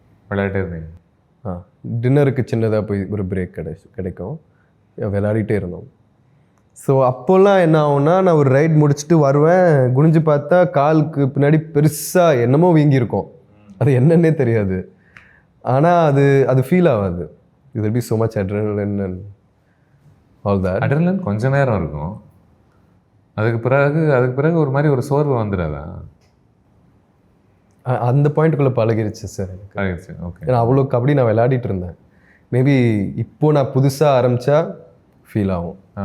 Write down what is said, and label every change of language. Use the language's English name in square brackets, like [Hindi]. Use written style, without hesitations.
[Tamil] விளையாட்டே இருந்தீங்க? டின்னருக்கு சின்னதாக போய் ஒரு பிரேக் கிடைக்கும், விளையாடிட்டே இருந்தோம். ஸோ அப்போல்லாம் என்ன ஆகும்னா நான் ஒரு ரைட் முடிச்சுட்டு வருவேன், குனிஞ்சு பார்த்தா காலுக்கு பின்னாடி பெருசாக என்னமோ வீங்கியிருக்கும். அது என்னன்னே தெரியாது. ஆனால் அது ஃபீல் ஆகாது. இது [English] will be so much adrenaline and all that. [Tamil] Adrenaline கொஞ்ச நேரம் இருக்கும், அதுக்கு பிறகு ஒரு மாதிரி ஒரு சோர்வு வந்துடாதா? அந்த பாயிண்ட்டுக்குள்ளே பழகிருச்சு சார் எனக்கு. ஓகே. ஏன்னா அவ்வளோ கபடி நான் விளையாடிட்டு இருந்தேன். மேபி இப்போது நான் புதுசாக ஆரம்பித்தா ஃபீல் ஆகும்.